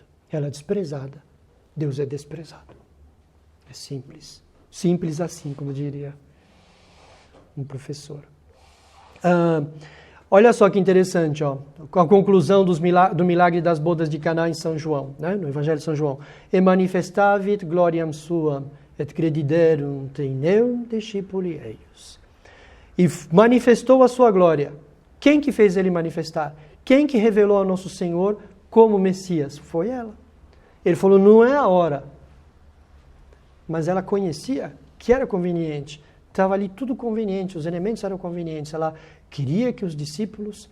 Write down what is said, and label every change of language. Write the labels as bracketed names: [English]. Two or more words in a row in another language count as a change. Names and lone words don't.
[Portuguese] Ela é desprezada, Deus é desprezado. É simples. Simples assim, como diria um professor. Olha só que interessante, ó, a conclusão do milagre das bodas de Caná em São João, né? No Evangelho de São João. [Latin] E manifestavit gloriam suam, et crediderunt in eum discipuli eius. [Portuguese] E manifestou a sua glória. Quem que fez ele manifestar? Quem que revelou a nosso Senhor como Messias? Foi ela. Ele falou, não é a hora. Mas ela conhecia que era conveniente. Estava ali tudo conveniente, os elementos eram convenientes. Ela queria que os discípulos...